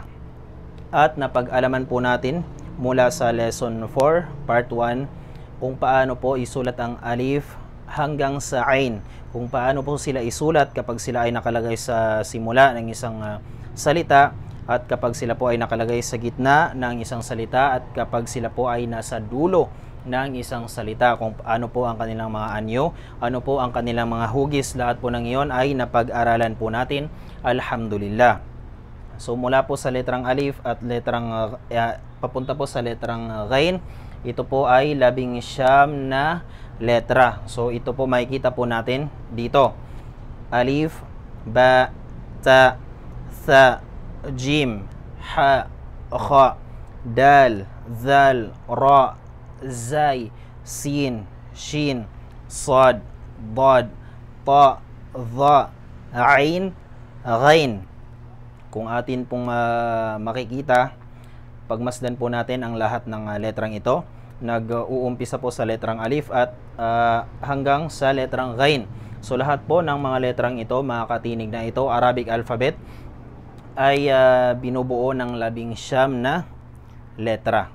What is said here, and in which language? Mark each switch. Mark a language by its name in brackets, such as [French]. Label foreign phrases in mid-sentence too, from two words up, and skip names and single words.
[Filipino] At napag-alaman po natin mula sa lesson 4, part 1, kung paano po isulat ang alif hanggang sa ain, kung paano po sila isulat kapag sila ay nakalagay sa simula ng isang salita, at kapag sila po ay nakalagay sa gitna ng isang salita, at kapag sila po ay nasa dulo ng isang salita, kung ano po ang kanilang mga anyo, ano po ang kanilang mga hugis. Lahat po ng iyon ay napag-aralan po natin, alhamdulillah. So mula po sa letrang alif at letrang papunta po sa letrang ghain, ito po ay 11 na letra. So ito po makikita po natin dito. Alif, ba, ta, tha, jim, ha, kha, dal, zal, ra, zay, sin, shin, sad, dad, ta, dha, ain, ghain. Kung atin pong makikita, pagmasdan po natin ang lahat ng letrang ito, nag-uumpisa po sa letrang alif at hanggang sa letrang ghain. So lahat po ng mga letrang ito, mga katinig na ito, [English] Arabic alphabet, [Filipino] ay binubuo ng 11 na letra.